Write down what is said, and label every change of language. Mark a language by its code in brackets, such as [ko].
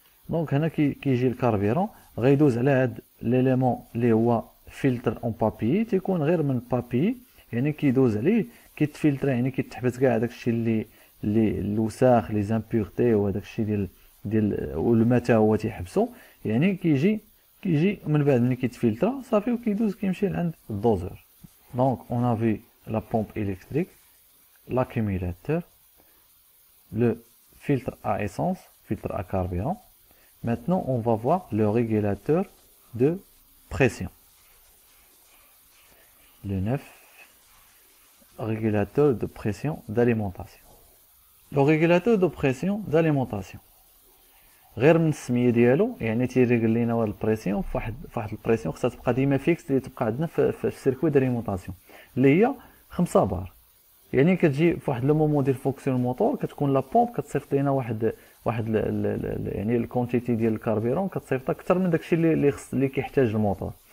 [ar] Donc هنا كيجي الكاربيرون غيدوز على هاد ليليمون اللي هو فلتر اون بابي تيكون غير من بابي يعني كيدوز عليه كيتفلتر يعني كيتحبس كاع داكشي اللي الوساخ لي زامبورتي وهداك الشيء ديال والماء هو تيحبسو يعني كيجي من بعد ملي كيتفلتر صافي وكيدوز كيمشي لعند الدوزور. [fr] Donc on a vu la pompe électrique, l'accumulateur, le filtre à essence, filtre à carburant. Maintenant, on va voir le régulateur de pression. Le 9, régulateur de pression d'alimentation. Le régulateur de pression d'alimentation. [ar] غير من السميه ديالو يعني تيريغل لينا واحد البريسيون فواحد البريسيون خصها تبقى ديما فيكس اللي تبقى عندنا في السيركوي داليمونطاسيون اللي هي 5 بار. يعني كتجي فواحد لو مومون ديال فونكسيون الموتور كتكون لا بومب كتصيفط لينا واحد يعني الكونتيتي ديال الكاربيرون كتصيفط اكثر من داكشي اللي كيحتاج الموتور.